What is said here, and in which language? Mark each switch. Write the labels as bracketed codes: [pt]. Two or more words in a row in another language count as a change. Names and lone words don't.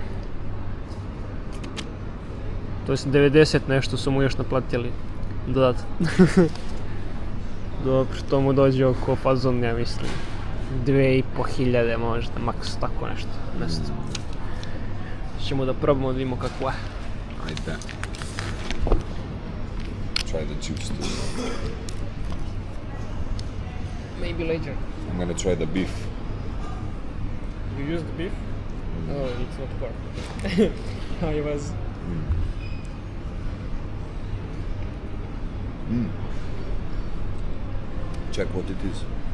[sr] To jest 90 nešto su mu još naplatili dodatno. Dobro, to mu dođe oko fazon, ja mislim 2500 možda, maks, tako nešto. Ćemo da probamo da vidimo kako je. Ajde. [en] Try the juice too. Maybe later. I'm gonna try the beef. You use the beef? Oh, it's not pork. I was. Check what it is.